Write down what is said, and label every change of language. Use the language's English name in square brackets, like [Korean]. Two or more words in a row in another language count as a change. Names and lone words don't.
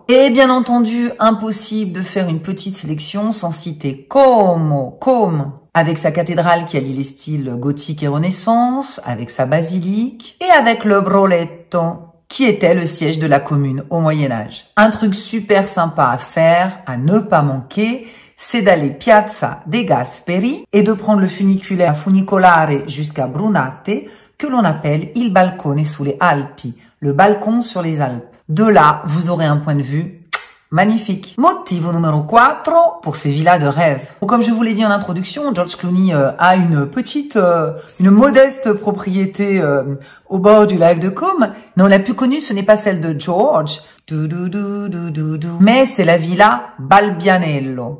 [French] Et bien entendu, impossible de faire une petite sélection sans citer Como, avec sa cathédrale qui allie les styles gothique et renaissance, avec sa basilique, et avec le Broletto, qui était le siège de la commune au Moyen-Âge. Un truc super sympa à faire, à ne pas manquer, c'est d'aller Piazza dei Gasperi et de prendre le funiculaire funicolare jusqu'à Brunate, que l'on appelle [Italian] il balcone sulle Alpi, [French] le balcon sur les Alpes. De là, vous aurez un point de vue magnifique. [Italian] Motivo numero 4, [French] pour ces villas de rêve. Comme je vous l'ai dit en introduction, George Clooney a une modeste propriété au bord du lac de Como. Non, la plus connue, ce n'est pas celle de George, mais c'est la villa Balbianello.